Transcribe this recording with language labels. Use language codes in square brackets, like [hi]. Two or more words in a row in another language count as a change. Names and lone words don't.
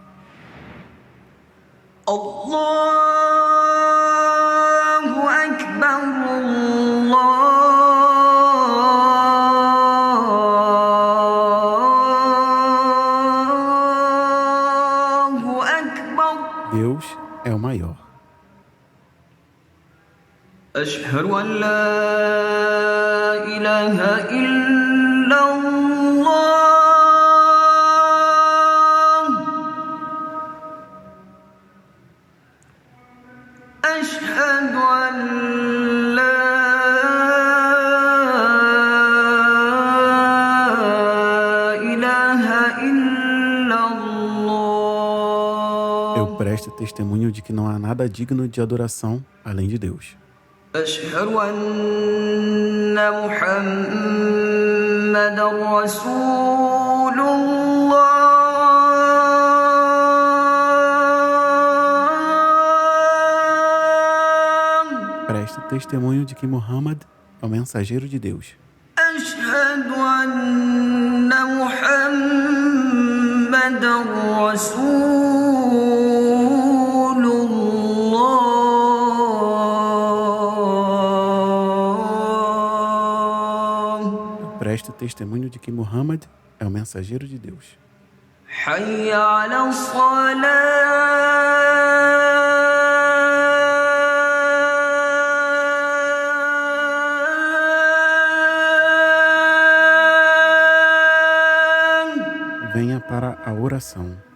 [ar] الله أكبر، الله أكبر. [pt] Deus é o maior. [ar] أشهد أن لا إله إلا الله. أشهد أن لا إله إلا الله. [pt] Eu presto testemunho de que não há nada digno de adoração além de Deus. [ar] أشهد أن محمدًا رسول الله. [pt] Preste testemunho de que Muhammad é o mensageiro de Deus. [ar] أشهد أن محمدًا رسول الله. [pt] Preste testemunho de que Muhammad é o mensageiro de Deus. [ar] حي على الصلاة. [pt] Venha para a oração.